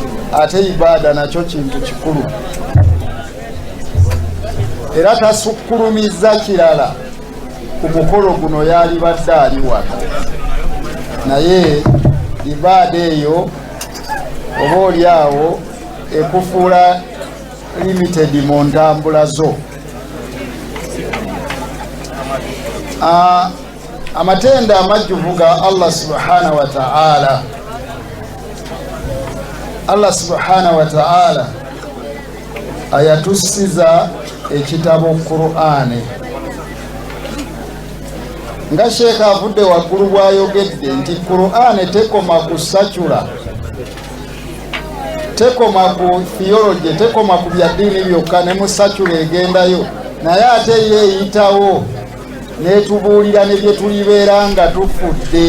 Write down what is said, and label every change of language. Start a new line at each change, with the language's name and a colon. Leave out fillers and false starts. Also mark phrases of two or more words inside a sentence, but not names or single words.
Ganda: ate ibaada nakyo kintu kikulu era tasukkulumizza kirala ku mukolo guno yalibadde ali wano naye ibaada eyo oba oli awo ekufuula limited mu ntambula zo. Amatenda amajjuvu ga Allah
Arabic: سبحانه وتعالى.
Ganda: Allah
Arabic: سبحانه وتعالى
Ganda: ayatusiza ekitabo Qur'ani. Nga Sheikh avudde waggulu bw'ayogedde nti Qur'ani tekoma kusachula, tekoma ku theology, tekoma ku bya ddiini byokka ne musachula egendayo, naye ate yeeyitawo netubuulira ne bye tulibeera nga tufudde.